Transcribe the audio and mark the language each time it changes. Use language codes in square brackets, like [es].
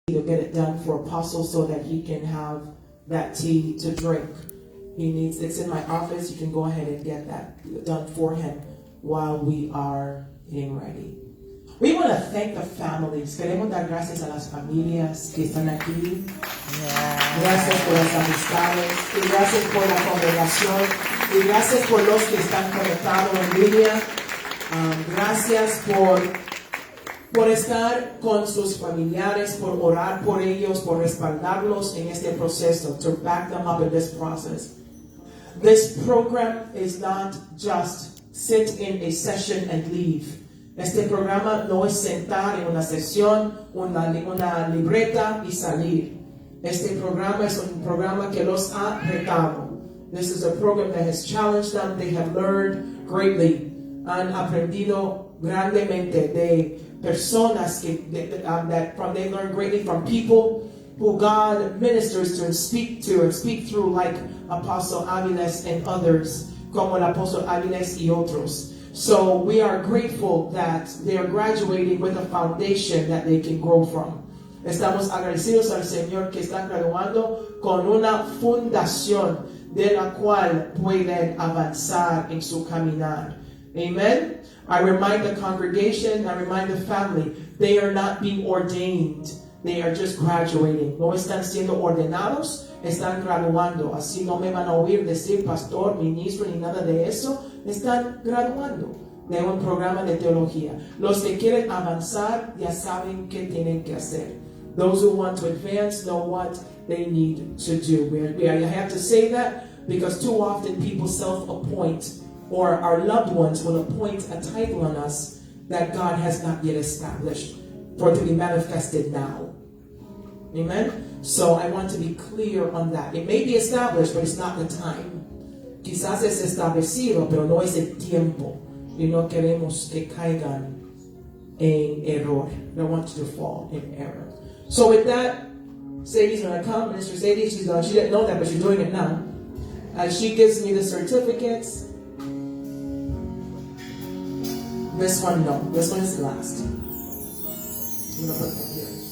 [en] to get it done for Apostle so that he can have that tea to drink. It's in my office. You can go ahead and get that done for him while we are getting ready. We want to thank the families. [es] Queremos dar gracias a las familias que están aquí. Gracias por las amistades. Y gracias por la congregación. Y gracias por los que están conectados en línea. Gracias por estar con sus familiares, por orar por ellos, por respaldarlos en este proceso, [en] to back them up in this process. This program is not just sit in a session and leave. [es] Este programa no es sentar en una sesión, una libreta y salir. Este programa es un programa que los ha retado. [en] This is a program that has challenged them. They have learned greatly. [es] Han aprendido grandemente de personas [en] they learn greatly from people who God ministers to and speak through, like Apostle Aviles and others, [es] como el Apóstol Aviles y otros. [en] So we are grateful that they are graduating with a foundation that they can grow from. [es] Estamos agradecidos al Señor que están graduando con una fundación de la cual pueden avanzar en su caminar. [en] Amen. I remind the congregation, I remind the family, they are not being ordained. They are just graduating. [es] No están siendo ordenados, están graduando. Así no me van a oír decir pastor, ministro, ni nada de eso. Están graduando de un programa de teología. Los que quieren avanzar ya saben qué tienen que hacer. [en] Those who want to advance know what they need to do. I have to say that because too often people self-appoint, or our loved ones will appoint a title on us that God has not yet established for it to be manifested now. Amen? So I want to be clear on that. It may be established, but it's not the time. [es] Quizás es establecido, pero no es el tiempo. Y no queremos que caigan en error. [en] We don't want you to fall in error. So with that, Sadie's going to come. Minister Sadie, she didn't know that, but she's doing it now. As she gives me the certificates. This one, no. This one is last. I'm going to put that here.